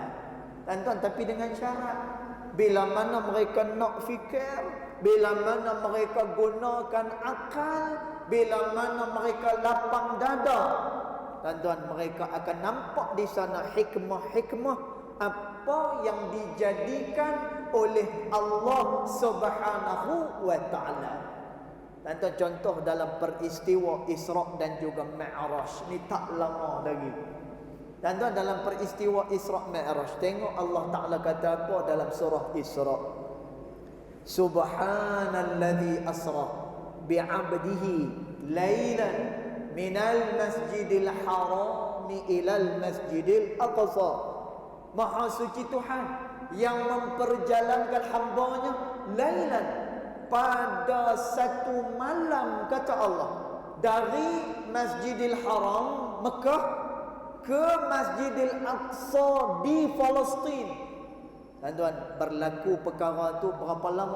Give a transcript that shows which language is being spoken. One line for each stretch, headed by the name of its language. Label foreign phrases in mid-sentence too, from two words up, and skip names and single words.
Malay: Tuan-tuan, tapi dengan syarat, bila mana mereka nak fikir, bila mana mereka gunakan akal, bila mana mereka lapang dada, tuan-tuan, mereka akan nampak di sana hikmah-hikmah apa yang dijadikan oleh Allah
Arabic: سبحانه وتعالى.
Malay: Tuan-tuan, contoh dalam peristiwa Isra dan juga Mi'raj ni tak lama lagi. Tuan-tuan, dalam peristiwa Isra Mi'raj, tengok Allah Taala kata apa dalam surah Isra.
Arabic: سبحان الذي أسرى بعبده ليلا من المسجد الحرام إلى المسجد الأقصى.
Malay: Maha suci Tuhan yang memperjalankan hamba-Nya lailan, pada satu malam, kata Allah, dari Masjidil Haram Mekah ke Masjidil Aqsa di Palestin. Tuan-tuan, berlaku perkara tu berapa lama?